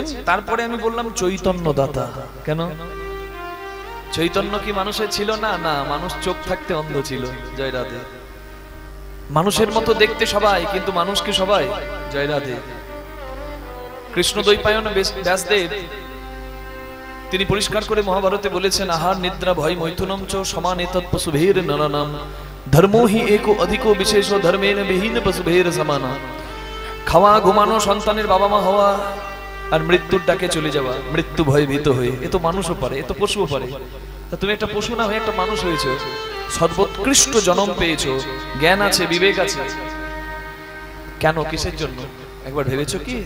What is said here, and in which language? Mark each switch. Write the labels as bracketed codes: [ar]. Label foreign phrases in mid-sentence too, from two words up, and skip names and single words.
[bn] তারপরে আমি বললাম চৈতন্য দাতা। কেন? চৈতন্য কি মানুষের ছিল না? না, মানুষ চোখ থাকতে অন্ধ ছিল। জয় রাধে। মানুষের মতো দেখতে সবাই, কিন্তু মানুষ কি সবাই? জয় রাধে। কৃষ্ণ দ্বৈপায়ন ব্যাসদেব তিনি পরিষ্কার করে মহাভারতে বলেছেন, [sa] আহার নিদ্রা ভয় মৈথুনম চ সমান এতৎ পশুভের নরনাম ধর্মো হি একো অধিকো বিশেষ ধর্মেন বিহীন পশুভের সমানা। [bn] খাওয়া, ঘুমানো, সন্তানের বাবা মা হওয়া, আর মৃত্যুর ডাকে চলে যাওয়া, মৃত্যু ভয়ে ভীত হয়ে, এ তো মানুষও পারে, এ তো পশুও পারে। তা তুমি একটা পশু না হয়ে একটা মানুষ হয়েছো, সর্বোৎকৃষ্ট জন্ম পেয়েছো, জ্ঞান আছে, বিবেক আছে। কেন? কিসের জন্য? একবার ভেবেছো কি?